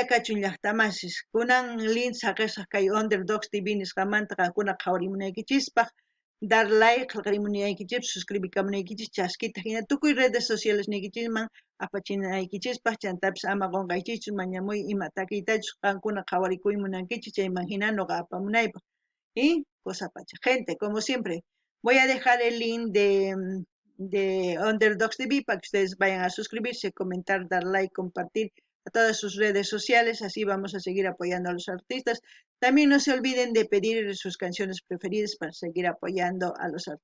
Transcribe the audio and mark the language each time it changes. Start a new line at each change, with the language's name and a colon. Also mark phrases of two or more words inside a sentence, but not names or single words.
Quechua: kachun llaqtamasis kunan link saqisqa kay Underdogs TV nisqamanta qankuna qhawarimunaykichispaq
Spanish: dar like
Quechua: qillqarimunaykichis suscribikamunaykichis chaskita hina tukuy
Spanish: redes sociales
Quechua: niykichisman apachinaykichispaq chantapis ama qunqaykichis mañamuy ima takiytachus qankuna qhawarikuy munankichis chayman hina nuqa apamunaypaq
Spanish: y cosa pacha gente como siempre voy a dejar el link de Underdogs TV para que ustedes vayan a suscribirse, comentar, dar like, compartir a todas sus redes sociales, así vamos a seguir apoyando a los artistas. También no se olviden de pedir sus canciones preferidas para seguir apoyando a los artistas.